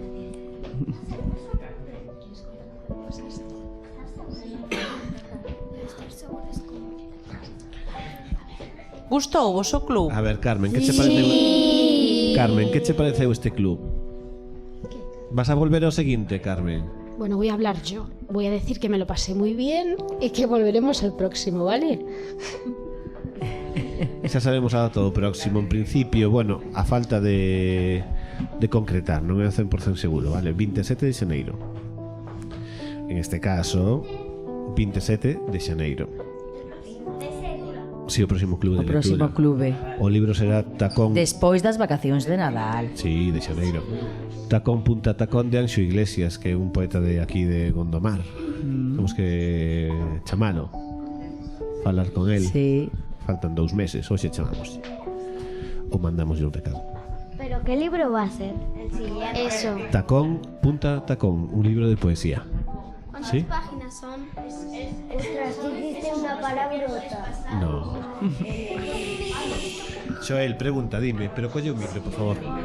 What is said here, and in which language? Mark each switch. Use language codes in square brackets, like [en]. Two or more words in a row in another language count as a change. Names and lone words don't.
[gl] Gustou vos o club? A ver, Carmen, que che pareceu? Carmen, que che pareceu este club? Vas a volver ao seguinte, Carmen? [es] Bueno, voy a hablar yo. Voy a decir que me lo pasé muy bien y que volveremos el próximo, ¿vale? [gl] Xa sabemos a data do próximo. En principio, bueno, a falta de concretar, non é 100% seguro, vale? 27 de xaneiro. En este caso, 27 de xaneiro. Si, o próximo club de O próximo lectura. clube. O libro será Tacón. Despois das vacacións de Nadal. Sí, de xaneiro. Tacón punta tacón de Anxo Iglesias, que é un poeta de aquí de Gondomar. Temos que chamalo, falar con el. Sí. Faltan 2 meses, hoxe chamamos. Ou mandamos un recado. [es] ¿Pero qué libro va a ser? El siguiente. Eso. Tacón punta tacón, un libro de poesía. ¿Cuántas ¿Sí? páginas son? Ostras, dijiste una palabrota. No. [gl] Joel, pregunta, dime, pero colle un micro, por favor.